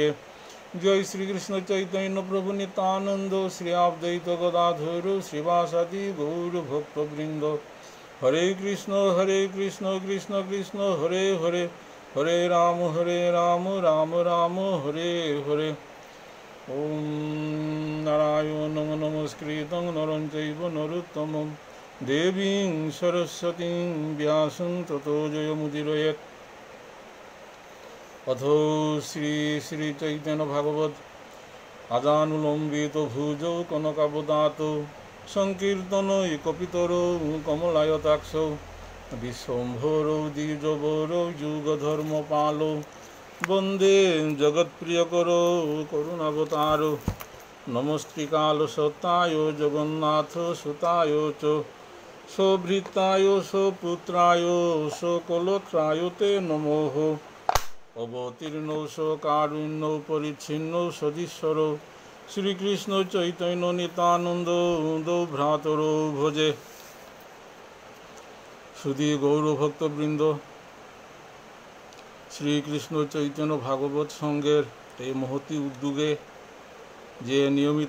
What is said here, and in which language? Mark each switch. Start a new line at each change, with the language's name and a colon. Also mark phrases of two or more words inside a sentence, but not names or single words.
Bangla: জয় শ্রীকৃষ্ণ চৈতন্য প্রভু নিত্যানন্দ শ্রী অদ্বৈত গদাধর শ্রীবাসাদি গৌর ভক্তবৃন্দ।
Sanskrit: হরে কৃষ্ণ কৃষ্ণ কৃষ্ণ হরে হরে হরে রাম রাম রাম হরে হরে। ওম নারায়ণং নমস্কৃতং নরং চৈব নরোত্তমং দেবীং সরস্বতীং ব্যাসং ততো জয়মুদীরয়েৎ। অথো শ্রী শ্রী চৈতন্য ভাগবত আজানুলম্বিত ভুজৌ কনকাবদাত সংকীর্তন কপিতরৌ কমলায়তাক্ষৌ বিশ্বম্ভরৌ দ্বিজবরৌ যুগধর্মপালৌ বন্দে জগৎপ্রিয়করৌ করুণাবতারৌ। নমস্ত্রিকাল সত্তায় জগন্নাথ সুতায় চ সভৃতায় সপুত্রায় সকলত্রায় তে নমঃ। অবতীর্ণ কারুণ্য পরিচ্ছিন্ন সদীশ্বর শ্রীকৃষ্ণ চৈতন্য নিত্যানন্দ ভ্রাতর ভজে।
Bangla: সুধী গৌরভক্তবৃন্দ, শ্রীকৃষ্ণ চৈতন্য ভাগবত সংঘের এই মহতি উদ্যোগে যে নিয়মিত